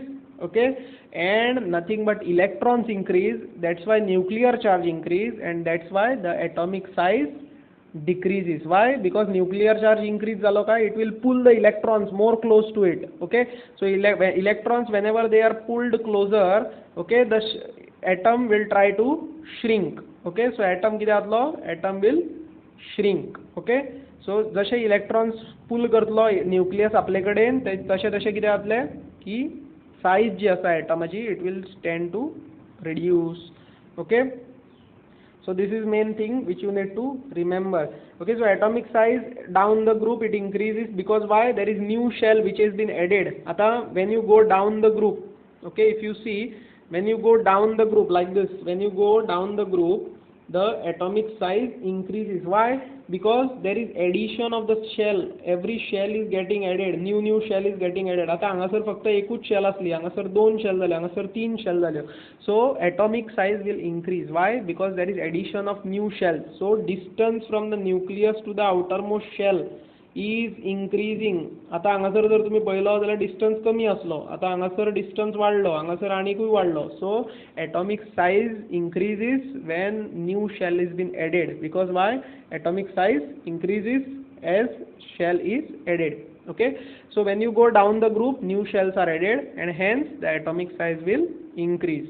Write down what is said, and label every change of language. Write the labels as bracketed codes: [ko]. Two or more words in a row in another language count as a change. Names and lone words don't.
[en] Okay, and nothing but electrons increase, that's why nuclear charge increase, and that's why the atomic size decreases. Why? Because nuclear charge increase [kok] zalo ka, [en] it will pull the electrons more close to it. Okay, so electrons whenever they are pulled closer, okay, the atom will try to shrink. Okay, so atom [kok] कितें जातलो, [en] atom will shrink. Okay, so [kok] जशे [en] electrons pull [kok] करतलो nucleus आपले कडेन तशे तशे कितें जातले की size जी आसा atomaची [en] it will tend to reduce. Okay, so this is main thing which you need to remember. Okay, so atomic size down the group it increases because why? There is new shell which has been added. Ata when you go down the group, okay, if you see when you go down the group like this, when you go down the group the atomic size increases. Why? because there is addition of the shell. Every shell is getting added, new shell is getting added. [kok] आता हांगासर फक्त एकूच shell असली, हांगासर 2 shell जाले, हांगासर 3 shell जाल्यो. [en] So atomic size will increase. Why? Because there is addition of new shells. So distance from the nucleus to the outermost shell is increasing. [kok] आता हांगासर जर तुम्ही पळयलो जाल्यार डिस्टन्स कमी असलो, आता हांगासर डिस्टन्स वाडलो, हांगासर आनीकूय वाडलो. [en] सो atomic size increases when new shell is been added. Because why? Atomic size increases as shell is added. Okay, so when you go down the group, new shells are added and hence the atomic size will increase.